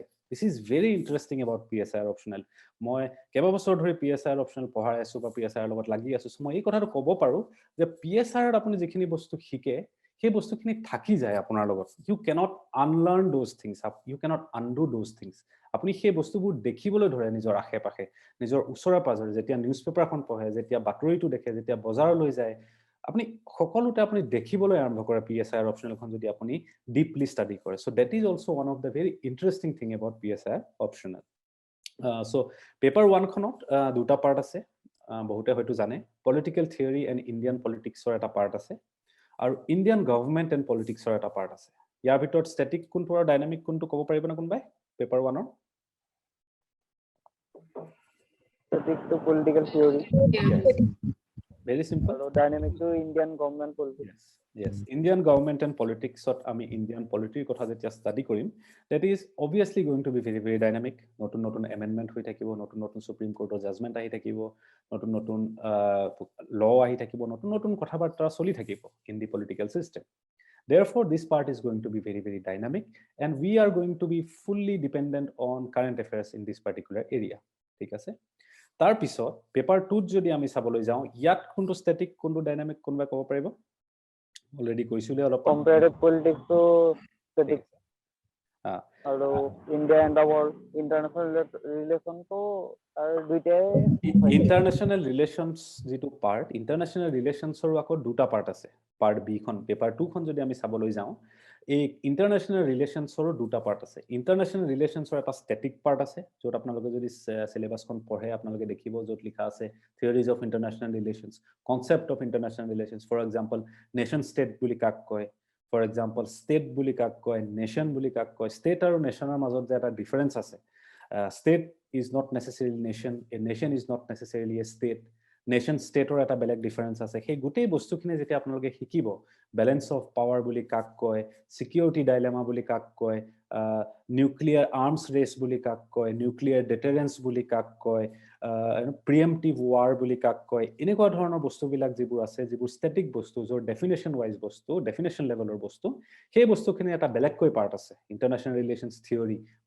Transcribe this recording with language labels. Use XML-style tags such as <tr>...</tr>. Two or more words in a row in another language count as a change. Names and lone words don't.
<en>This is very interesting about PSIR optional.</en> <as>মই কেইবছৰ ধৰি PSIR optional পঢ়াই আছো বা PSIR লগত লাগি আছো। মই এই কথাটো ক'ব পাৰো যে PSIR আপুনি যিখিনি বস্তু শিকে সেই বস্তুখিনি থাকি যায় আপোনাৰ লগত।</as> <en>You cannot unlearn those things. You cannot undo those things.</en> <as>আপুনি সেই বস্তুবোৰ দেখিবলৈ ধৰে নিজৰ আশে-পাশে, নিজৰ ওচৰে-পাজৰে, যেতিয়া নিউজ পেপাৰখন পঢ়ে, যেতিয়া বাতৰিটো দেখে, যেতিয়া বজাৰলৈ যায়, আপুনি সকলোতে আপুনি দেখিবলৈ আৰম্ভ কৰে PSIR optionalখন যদি আপুনি</as> <en>deeply study</en> <as>কৰে।</as> <en>So that is also one of the very interesting thing about PSIR optional. So paper 1</en> <as>খনত দুটা পাৰ্ট আছে, বহুতে হয়তো জানে।</as> <en>political theory and Indian politics</en> <as>এটা পাৰ্ট আছে আৰু</as> <en>Indian government and politics</en> <as>এটা পাৰ্ট আছে। ইয়াৰ ভিতৰত ষ্টেটিক কোনটো আৰু ডাইনামিক কোনটো ক'ব পাৰিব না কোনবাই পেপাৰ 1ৰ?</as> <en>Static to political theory. Very simple. আৰু dynamic to Indian government politics. Yes, Indian government and politics</en> <as>ত আমি</as> <en>Indian polity</en> <as>কথা যেতিয়া ষ্টাডি কৰিম,</as> <en>that is obviously going to be very very dynamic.</en> <as>নতুন এমেন্ডমেন্ট হৈ থাকিব, নতুন সুপ্ৰিম কোৰ্টৰ জাজমেন্ট আহি থাকিব, নতুন ল আহি থাকিব, নতুন কথাবাৰ্তা চলি থাকিব</as> <en>in the political system. Therefore, this part is going to be very very dynamic and we are going to be fully dependent on current affairs in this particular area.</en> <as>ঠিক আছে, তাৰ পিছত পেপাৰ 2 যদি আমি চাবলৈ যাওঁ, ইয়াত কোনটো ষ্টেটিক কোনটো ডাইনামিক কোনবা ক'ব পাৰিব? অলৰেডি কৈছিলে অলপ।</as> <en>Comparative politics to static. আৰু India and world international relation তো</en> <bn>আর দুইটাই</bn> <en>international relations</en> <as>যিটো পাৰ্ট,</as> <en>international relations</en> <as>আকৌ দুটা পাৰ্ট আছে।</as> <en>part B</en> <as>খন পেপাৰ 2 খন যদি আমি চাবলৈ যাওঁ, এই</as> <en>international relations</en> <as>দুটা পাৰ্ট আছে।</as> <en>international relations</en> <as>এটা ষ্টেটিক পাৰ্ট আছে, য'ত আপোনালোকে যদি সিলেবাসখন পঢ়ে আপোনালোকে দেখিব য'ত লিখা আছে</as> <en>theories of international relations, concept of international relations. for example nation state</en> <as>বুলি কাক কয়,</as> <en>for example state</en> <as>বুলি কাক কয়, নেশ্যন বুলি কাক কয়। ষ্টেট আৰু নেশ্যনৰ মাজত যে এটা ডিফাৰেন্স আছে,</as> <en>state is not necessarily nation, a nation is not necessarily a state. nation state</en> <as>এটা বেলেগ ডিফাৰেন্স আছে সেই গোটেই বস্তুখিনি যেতিয়া আপোনালোকে শিকিব</as> <en>balance of power</en> <as>বুলি কাক কয়</as> <en>security dilemma</en> <as>বুলি কাক কয়</as> <en>nuclear arms race</en> <as>বুলি কাক কয়</as> <en>nuclear deterrence</en> <as>বুলি কাক কয়</as> <en>preemptive war</en> <as>বুলি কাক কয় এনেকুৱা ধৰণৰ বস্তুবিলাক যিবোৰ আছে যিবোৰ ষ্টেটিক বস্তু য'ৰ</as> <en>definition wise</en> <as>বস্তু</as> <en>definition level</en> <as>বস্তু সেই বস্তুখিনি এটা বেলেগকৈ পাৰ্ট আছে</as> <en>international relations theory</en> <as>বা</as>